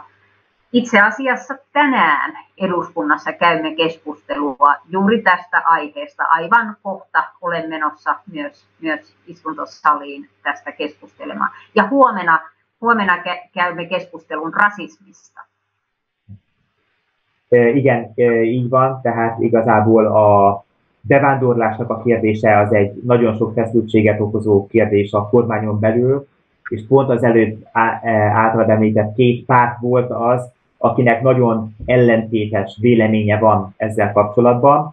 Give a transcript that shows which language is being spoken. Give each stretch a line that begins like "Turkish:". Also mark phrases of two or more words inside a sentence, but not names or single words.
Finnish: Itse asiassa tänään eduskunnassa käymme keskustelua juuri tästä aiheesta. Aivan kohta olen menossa myös istuntosaliin tästä keskustelemaan. Ja huomenna käymme keskustelun rasismista.
Hungarian: Igen, így van, tehát igazából a bevándorlásnak a kérdése az egy nagyon sok feszültséget okozó kérdés a kormányon belül, és pont az előtt általában említett két párt volt az, akinek nagyon ellentétes véleménye van ezzel kapcsolatban.